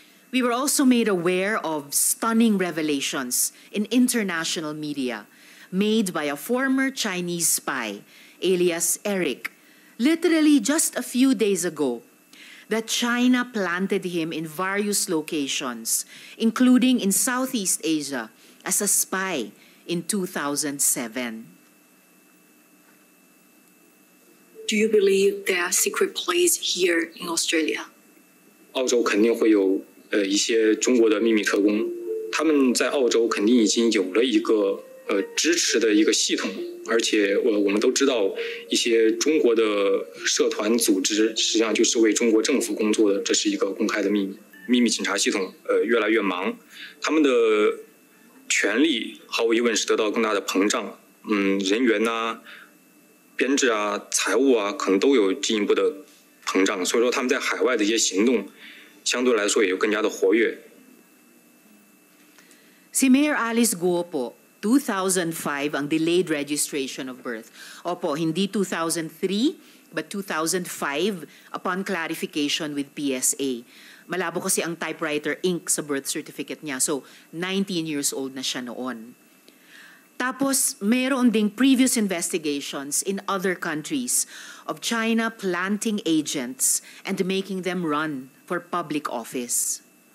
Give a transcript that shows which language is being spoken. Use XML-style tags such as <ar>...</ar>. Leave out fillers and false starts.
<en>We were also made aware of stunning revelations in international media made by a former Chinese spy, alias Eric, literally just a few days ago, that China planted him in various locations, including in Southeast Asia, as a spy in 2007. Do you believe there are secret plays here in Australia?</en> <zh>澳洲肯定会有一些中国的秘密特工，他们在澳洲肯定已经有了一个支持的一个系统，而且我们都知道一些中国的社团组织实际上就是为中国政府工作的，这是一个公开的秘密。秘密警察系统越来越忙，他们的权力毫无疑问是得到更大的膨胀，人员呐、编制啊、财务啊，可能都有进一步的膨胀，所以说他们在海外的一些行动，相对来说也就更加的活跃。</zh> <tl>Si Mayor Alice Guo po, 2005 ang</tl> <en>delayed registration of birth.</en> <tl>Opo, hindi</tl> <en>2003, but 2005 upon clarification with PSA.</en> <tl>Malabo kasi ang typewriter ink sa birth certificate niya.</tl> <en>So, 19 years old</en> <tl>na siya noon. Tapos, mayroon ding</tl> <en>previous investigations in other countries of China planting agents and making them run for public office.</en>